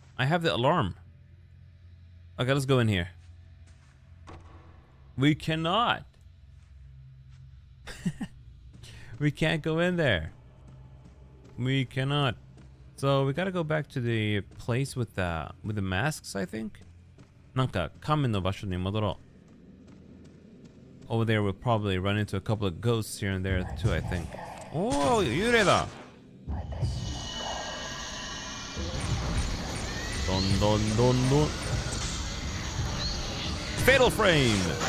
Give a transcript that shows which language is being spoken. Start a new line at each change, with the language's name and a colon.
English: I have the alarm. Okay, let's go in here. We cannot. We can't go in there. We cannot. So we gotta go back to the place with the masks, I think.
Japanese: なんか仮面の場所に戻ろう.
English: Over there we'll probably run into a couple of ghosts here and there too, I think. Oh, 幽霊だ. Don. Fatal frame.